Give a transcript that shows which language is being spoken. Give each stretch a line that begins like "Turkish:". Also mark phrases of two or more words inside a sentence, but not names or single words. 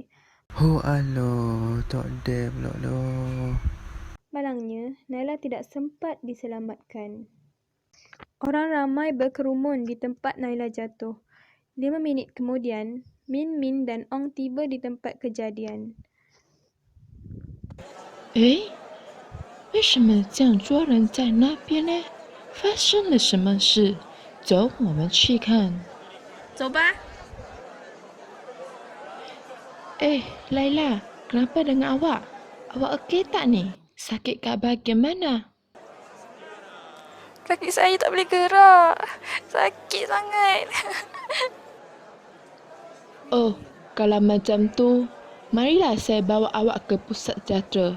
Malay: Aloh, tak ada pula loh. Malangnya, Naila tidak sempat diselamatkan. Orang ramai berkerumun di tempat Naila jatuh. 5 minit kemudian, Min dan Ong tiba di tempat kejadian.
Chinese: 为什么这样多人在那边呢？发生了什么事？走，我们去看。走吧。
Malay: Laila, kenapa dengan awak? Awak okey tak ni? Sakit kat bahagian mana? Kaki saya tak boleh gerak. Sakit sangat. Oh, kalau macam tu, marilah saya bawa awak ke pusat sejahtera.